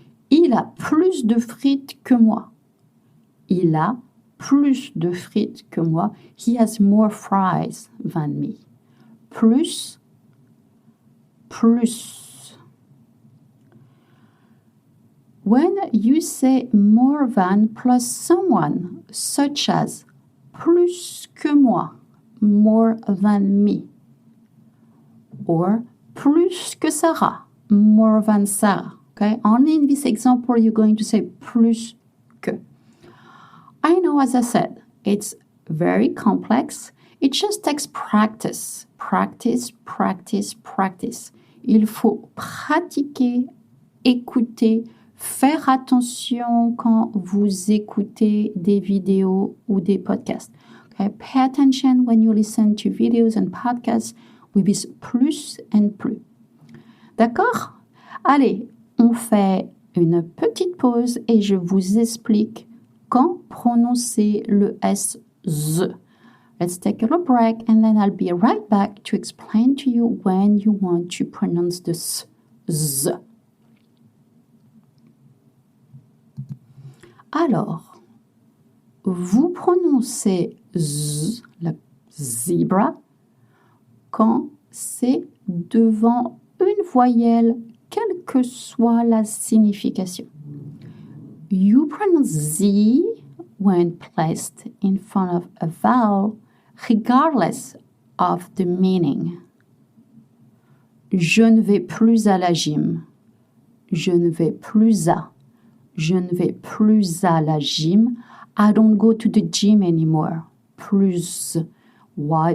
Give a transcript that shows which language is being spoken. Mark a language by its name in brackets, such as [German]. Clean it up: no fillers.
[French] Il a plus de frites que moi. Il a plus de frites que moi. [English] He has more fries than me. Plus, plus. When you say more than plus someone, such as [French] plus que moi, [English] more than me, or [French] plus que Sarah, [English] more than Sarah. Okay, only in this example you're going to say plus que. I know, as I said, it's very complex. It just takes practice. Practice, practice, practice. [French] Il faut pratiquer, écouter, faire attention quand vous écoutez des vidéos ou des podcasts. [English] Okay? Pay attention when you listen to videos and podcasts with this plus and plus. [French] D'accord? Allez, on fait une petite pause et je vous explique quand prononcer le S, Z. [English] Let's take a little break and then I'll be right back to explain to you when you want to pronounce the S, Z. [French] Alors, vous prononcez Z, la zebra, quand c'est devant une voyelle, quelle que soit la signification. [English] You pronounce Z when placed in front of a vowel, regardless of the meaning. [French] Je ne vais plus à la gym. Je ne vais plus à. Je ne vais plus à la gym. [English] I don't go to the gym anymore. [French] Plus. Why?